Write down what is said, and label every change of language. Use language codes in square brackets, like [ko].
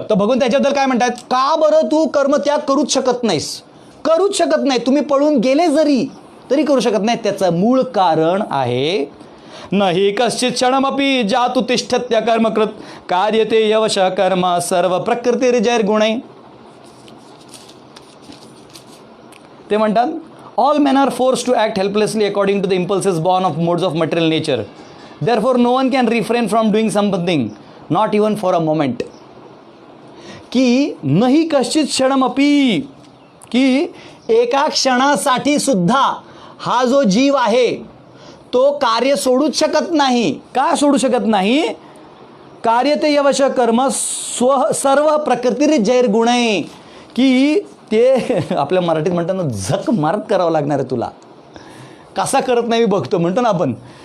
[mr] तर भगवंत त्याच्याबद्दल काय म्हणतात, का बरं तू कर्मत्याग करूच शकत नाहीस, करूच शकत नाही, तुम्ही पळून गेले तरी करू शकत नाही. त्याचं मूळ कारण आहे, [sa] नाही कश्चित क्षणमपि जातु तिष्ठत्य कर्मकृत कार्यते यवश कर्म सर्व प्रकृतिर्जैर्गुणे. [mr] ते म्हणतात, [en] All men are forced to act helplessly according to the impulses born of modes of material nature. Therefore no one can refrain from doing something, not even for a moment. [mr] की [sa] नाही कश्चित क्षणमपि, [mr] की एका क्षणासाठी सुद्धा हा जो जीव आहे तो कार्य सोडूच शकत नाही. का सोडू शकत नाही, [sa] कार्यते यवश कर्म सर्व प्रकृतिर्जैर्गुणे, [mr] की ते आपल्या मराठीत म्हणताना झक मारत करावं लागणार आहे तुला, कसा करत नाही मी बघतो म्हणतो ना आपण.